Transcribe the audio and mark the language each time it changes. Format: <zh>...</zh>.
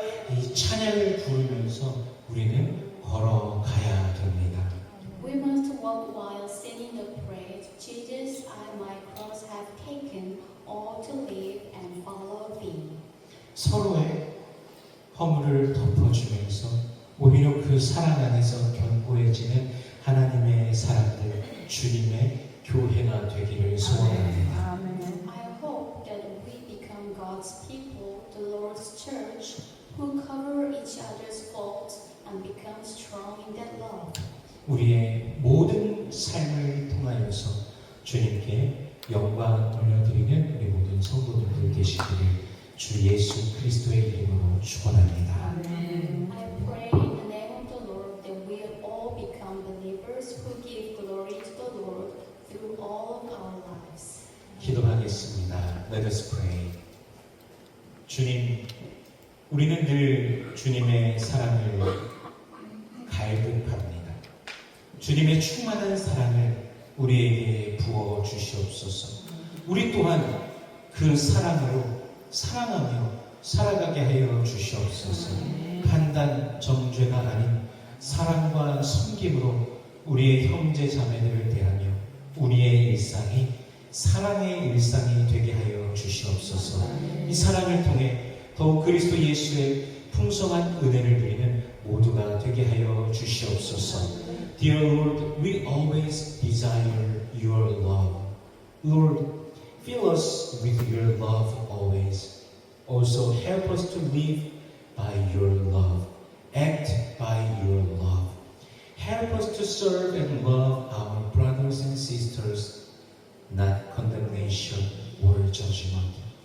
<ko>이 찬양을 부르면서 우리는 걸어가야 됩니다.</ko> <en>We must walk while singing the praise, Jesus, I my cross have taken, all to live and follow thee.</en> <ko>서로의 허물을 덮어주면서 오히려 그 사랑 안에서 견고해지는 하나님의 사람들, 주님의 교회가 되기를 소원합니다.</ko> <en>I hope that we become God's people, the Lord's church, who cover each other's faults and become strong in that love.</en> <ko>우리의 모든 삶을 통하여서 주님께 영광 올려드리는 우리 모든 성도들 되시기를 주 예수 그리스도의 이름으로 축원합니다.</ko> <en>I pray in the name of the Lord that we all become believers who give glory to the Lord through all of our lives.</en> <ko>기도하겠습니다.</ko> <en>Let us pray.</en> <ko>주님, 우리는 늘 주님의 사랑을 갈급합니다. 주님의 충만한 사랑을 우리에게 부어 주시옵소서. 우리 또한 그 사랑으로 사랑하며 살아가게 하여 주시옵소서. 판단, 정죄가 아닌 사랑과 섬김으로 우리의 형제 자매들을 대하며 우리의 일상이 사랑의 일상이 되게 하여 주시옵소서. 이 사랑을 통해 더욱 그리스도 예수의 풍성한 은혜를 누리는 모두가 되게 하여 주시옵소서.</ko> <en>Dear Lord, we always desire your love. Lord, fill us with your love always. Also help us to live by your love, act by your love. Help us to serve and love our brothers and sisters, not condemnation or judgment.</en>